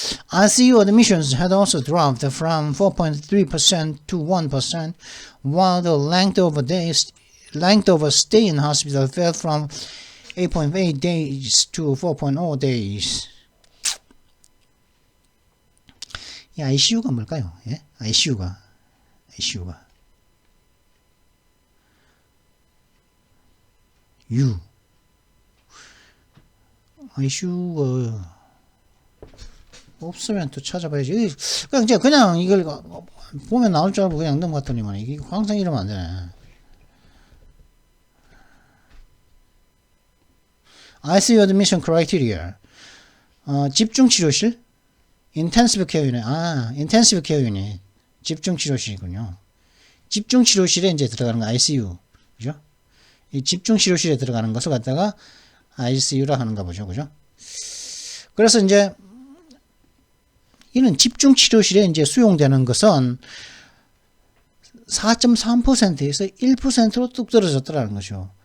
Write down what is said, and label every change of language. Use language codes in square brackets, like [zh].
[en] ICU admissions had also dropped from 4.3% to 1%, while the length of a stay in hospital fell from 8.8 days to 4.0 days. [ko] 이 ICU가 뭘까요? 예? ICU가 ICU가 없으면 또 찾아봐야지. 그냥 이걸 보면 나올 줄 알고 그냥 넘어갔더니만 이게 항상 이러면 안 되네. [en] ICU admission criteria. [ko] 집중치료실, [en] intensive care unit. intensive care unit. [ko] 집중치료실이군요. 집중치료실에 이제 들어가는 거 ICU. 그죠? 이 집중치료실에 들어가는 것을 갖다가 ICU라 하는가 보죠. 그죠? 그래서 이제 이는 집중치료실에 이제 수용되는 것은 4.3%에서 1%로 뚝 떨어졌다는 거죠.